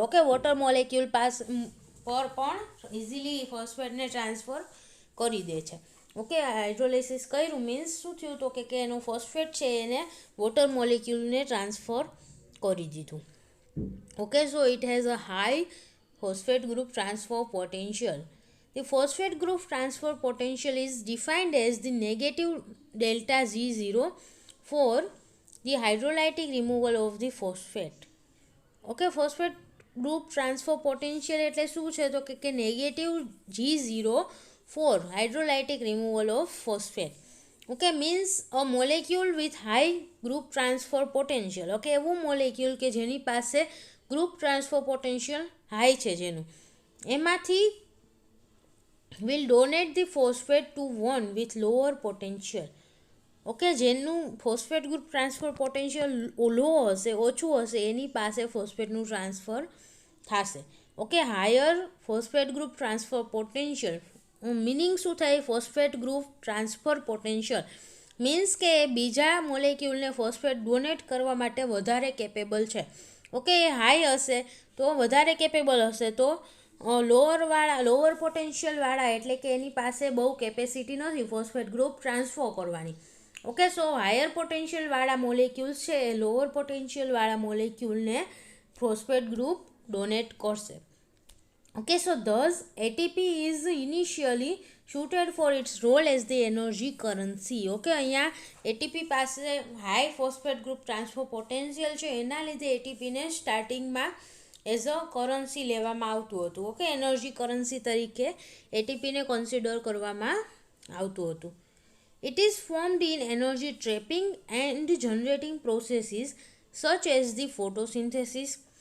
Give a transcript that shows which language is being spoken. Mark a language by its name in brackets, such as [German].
[Gujarati] Okay, water molecule પર પણ easily ફોસ્ફેટને transfer કરી દે છે. ઓકે, હાઇડ્રોલિસિસ કર્યું મીન્સ શું થયું તો કે એનું ફોસ્ફેટ છે એને વોટર મોલેક્યુલને ટ્રાન્સફર કરી દીધું. [English] Okay, so it has a high phosphate group transfer potential. The phosphate group transfer potential is defined as the negative delta G0 for the hydrolytic removal of the phosphate. Okay, phosphate group transfer potential [Gujarati] એટલે શું છે તો કે [English] Negative G0 for hydrolytic removal of phosphate. Okay, means a molecule with high group transfer potential. [Gujarati] Okay, એવું molecule કે જેની પાસે group transfer potential high છે જેનું, એમાંથી [English] Will donate the phosphate to one with lower potential. [Gujarati] Okay, જેનું phosphate group transfer potential લો હશે, ઓછું હશે, એની પાસે ફોસ્ફેટનું ટ્રાન્સફર થશે. Okay, higher phosphate group transfer potential meaning શું થાય? Phosphate group transfer potential means કે બીજા મોલેક્યુલને ફોસ્ફેટ ડોનેટ કરવા માટે વધારે કેપેબલ છે. ઓકે, એ હાઈ હશે તો વધારે કેપેબલ હશે, તો લોઅર પોટેન્શિયલવાળા એટલે કે એની પાસે બહુ કેપેસિટી નથી ફોસ્ફેટ ગ્રુપ ટ્રાન્સફર કરવાની. ઓકે, સો હાયર પોટેન્શિયલવાળા મોલેક્યુલ્સ છે એ લોઅર પોટેન્શિયલવાળા મોલેક્યુલને ફોસ્ફેટ ગ્રુપ ડોનેટ કરશે. [English] Okay, so thus ATP is initially suited for its role as the energy currency. [Gujarati] Okay, અહીંયા એટીપી પાસે high phosphate group transfer potential છે, એના લીધે એટીપીને સ્ટાર્ટિંગમાં as a currency લેવામાં આવતું હતું. ઓકે, એનર્જી કરન્સી તરીકે એટીપીને કન્સિડર કરવામાં આવતું હતું. [English] It is formed in energy trapping and generating processes such as the photosynthesis.